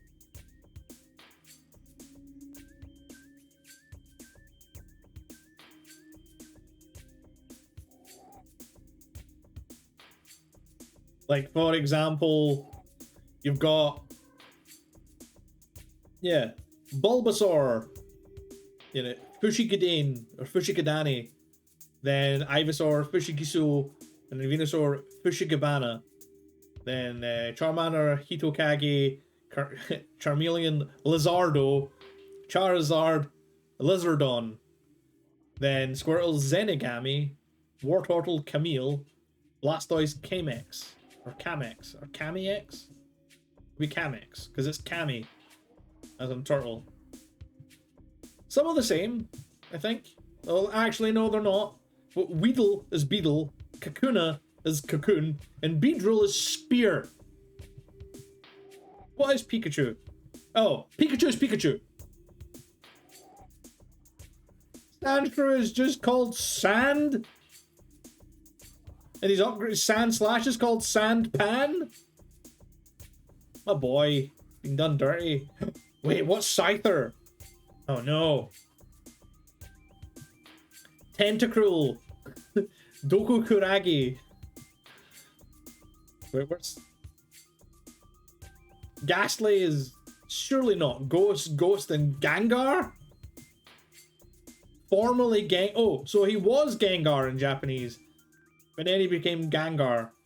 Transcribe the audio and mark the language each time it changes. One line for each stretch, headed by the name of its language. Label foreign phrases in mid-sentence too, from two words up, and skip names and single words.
English: Like, for example, you've got... Yeah, Bulbasaur, you know, Fushigidane, or Fushigidani, then Ivysaur, Fushigisu, and then Venusaur, Fushigabana, then Charmander, Hitokage, Charmeleon, Lizardo, Charizard, Lizardon, then Squirtle, Zenigami, Wartortle, Camille, Blastoise, Kamex, or Kamex, or Kamiex? Be Kamex, because it's Kami. As in turtle. Some are the same, I think. Well, actually, no, they're not. But Weedle is Beedle, Kakuna is Cocoon, and Beedrill is Spear. What is Pikachu? Oh, Pikachu is Pikachu. Sandshrew is just called Sand? And his upgrade Sand Slash is called Sand Pan? My boy, being done dirty. Wait, what's Scyther? Oh no. Tentacruel. Doku Kuragi. Wait, where's... Ghastly is surely not. Ghost, and Gengar? formerly Oh, so he was Gengar in Japanese, but then he became Gengar.